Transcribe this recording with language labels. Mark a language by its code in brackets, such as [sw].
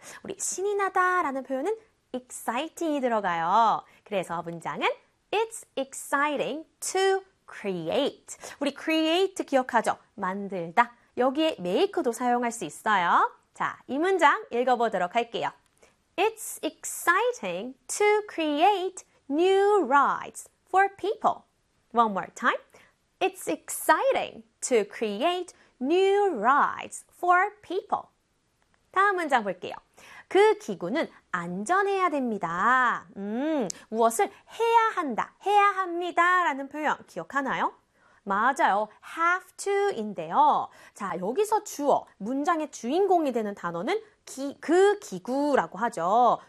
[ko] 우리 신이 나다 라는 표현은 exciting이 들어가요. 그래서 문장은 [en] It's exciting to create. [ko] 우리 create 기억하죠? 만들다. 여기에 make도 사용할 수 있어요. 자, 이 문장 읽어보도록 할게요. [en] It's exciting to create new rides for people. One more time. It's exciting to create new rides for people. [ko] 다음 문장 볼게요. 그 기구는 안전해야 됩니다. 무엇을 해야 한다, 해야 합니다 라는 표현 기억하나요? 맞아요. have to인데요. 자, 여기서 주어, 문장의 주인공이 되는 단어는 그 기구라고 하죠.